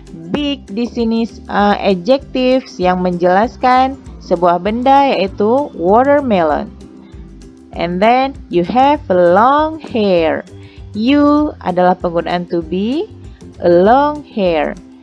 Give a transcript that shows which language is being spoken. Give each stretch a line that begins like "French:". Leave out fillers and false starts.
Indonesian: Big di sini adjectives yang menjelaskan sebuah benda, yaitu watermelon.
English: And then you have long hair. You
Indonesian: adalah penggunaan
English: to be, a long hair.